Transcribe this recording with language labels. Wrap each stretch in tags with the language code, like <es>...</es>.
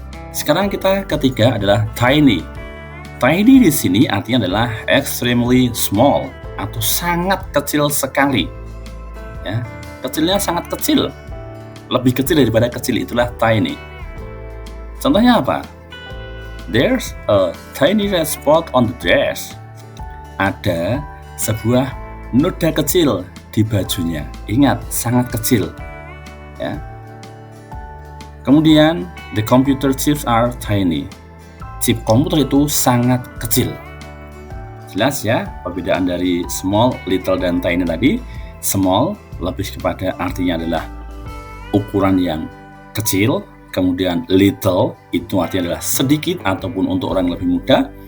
<id>Sekarang kita ketiga adalah tiny. Tiny di sini artinya adalah</id> <en>extremely small</en> <id>atau sangat kecil sekali. Ya, kecilnya sangat kecil. Lebih kecil daripada kecil, itulah tiny. Contohnya apa?</id> <en>There's a tiny red spot on the dress.</en> <id>Ada sebuah noda kecil di bajunya. Ingat, sangat kecil. Ya. Kemudian,</id> <en>the computer chips are tiny.</en> <id>Chip komputer itu sangat kecil. Jelas ya, perbedaan dari small, little, dan tiny tadi. Small lebih kepada artinya adalah ukuran yang kecil. Kemudian little itu artinya adalah sedikit ataupun untuk orang yang lebih muda.</id>